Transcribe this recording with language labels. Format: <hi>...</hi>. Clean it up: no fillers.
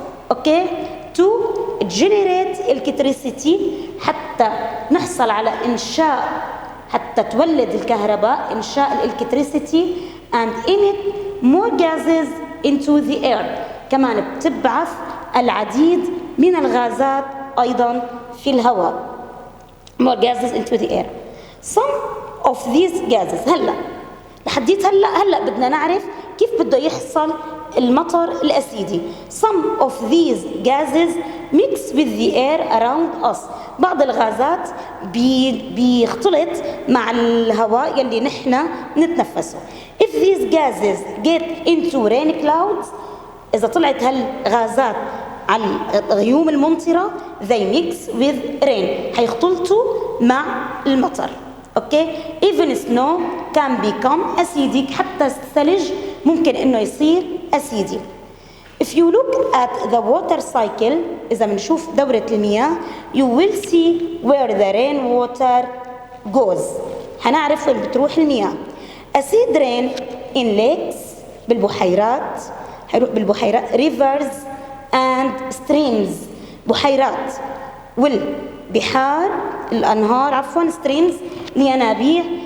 <ar>اوكي</ar> <en>to generate electricity،</en> <ar>حتى نحصل على حتى تولد الكهرباء، إنشاء الإلكتريسيتي</ar> <en>and emit more gases into the air،</en> <ar>كمان بتبعث العديد من الغازات أيضا في الهواء.</ar> <en>more gases into the air. some of these gases،</en> <ar>لحديت هلا بدنا نعرف كيف بده يحصل المطر الأسيدي.</ar> <en>some of these gases mix with the air around us،</en> <ar>بعض الغازات بيختلط مع الهواء يلي نحن نتنفسه.</ar> <en>if these gases get into rain clouds،</en> <ar>إذا طلعت هالغازات على الغيوم الممطرة</ar> <en>they mix with rain،</en> <ar>هيختلطوا مع المطر. اوكي</ar> <en>even snow can become acidic،</en> <ar>حتى الثلج ممكن انه يصير اسيدي.</ar> <en>if you look at the water cycle،</en> <ar>اذا بنشوف دورة المياه</ar> <en>you will see where the rain water goes،</en> <ar>هنعرف وين بتروح المياه.</ar> <en>acid rain in lakes،</en> <ar>بالبحيرات، هيروح بالبحيرات</ar> <en>rivers and streams،</en> <ar>بحيرات والبحار، الانهار عفوا</ar> <en>streams</en> <ar>الينابيع.</ar>